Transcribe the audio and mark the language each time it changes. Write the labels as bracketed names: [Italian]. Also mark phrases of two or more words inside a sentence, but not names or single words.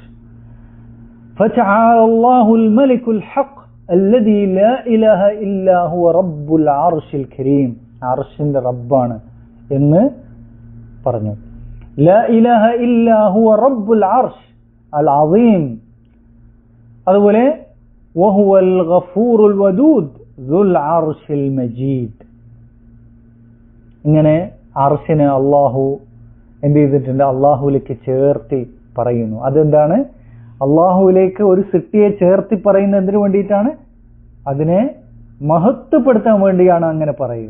[Arabic] فتعالى الله الملك الحق الذي لا إله إلا هو رب العرش الكريم, [Malayalam] അർശിന്റെ റബ്ബാണ് എന്ന് പറഞ്ഞു. [Arabic] لا إله إلا هو رب العرش العظيم. അതുപോലെ وهو الغفور الودود ذو العرش المجيد. [Malayalam] ഇങ്ങനെ അർശിനെ അല്ലാഹു എന്ത് ചെയ്തിട്ടുണ്ട്, അല്ലാഹുവിലേക്ക് ചേർത്തി പറയുന്നു. അതെന്താണ്, അല്ലാഹുവിലേക്ക് ഒരു സൃഷ്ടിയെ ചേർത്തി പറയുന്നത് എന്തിനു വേണ്ടിയിട്ടാണ്, അതിനെ മഹത്വപ്പെടുത്താൻ വേണ്ടിയാണ് അങ്ങനെ പറയുക.